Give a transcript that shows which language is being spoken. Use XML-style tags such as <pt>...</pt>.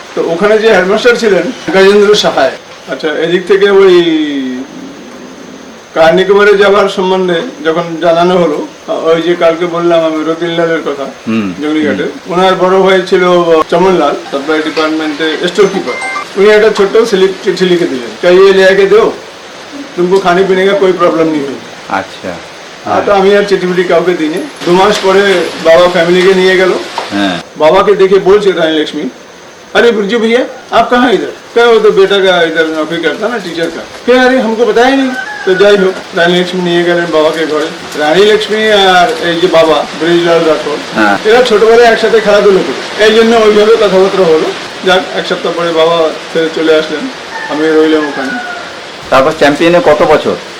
<bn>তো ওখানে যে হেডমাস্টার ছিলেন গজেন্দ্র সাহায়। আচ্ছা, এদিক থেকে ওই কার্নিকোবারে যাওয়ার সম্বন্ধে যখন জানানো হলো, ওই যে কালকে বললাম আমি রতিনলালের কথা, জঙ্গলিঘাটের, ওনার বড় ভাই ছিল চমনলাল, সাপ্লাই ডিপার্টমেন্টে স্টোর কিপার। উনি একটা ছোট্ট চিঠি লিখে দিলেন,</bn> <hi>ये ले आके दो, तुमको खाने पीने का कोई प्रॉब्लम नहीं होगी।</hi> <bn>আচ্ছা। তো আমি আর চিঠি পিঠি কাউকে দিইনি। 2 মাস পরে বাবা ফ্যামিলিকে নিয়ে গেল। বাবাকে দেখে বলছে রানী লক্ষ্মী,</bn> <hi>अरे बिरजू भैया आप कहाँ इधर? क्या वो तो बेटा का इधर नौकरी करता ना टीचर का। क्या अरे हमको बताया नहीं।</hi> <bn>তো যাই হোক রানী লক্ষ্মী নিয়ে গেলেন বাবাকে ঘরে। রানী লক্ষ্মী আর এই যে বাবা ব্রিজলাল রাঠোর, এরা ছোটবেলায় একসাথে খেলাধুলো করে, এই জন্য ওইভাবে কথাবার্তা হলো। যাক, 1 সপ্তাহ পরে বাবা ফের চলে আসলেন, আমি রইলাম ওখানে। তারপর চ্যাম্পিয়নে কত বছর?</bn>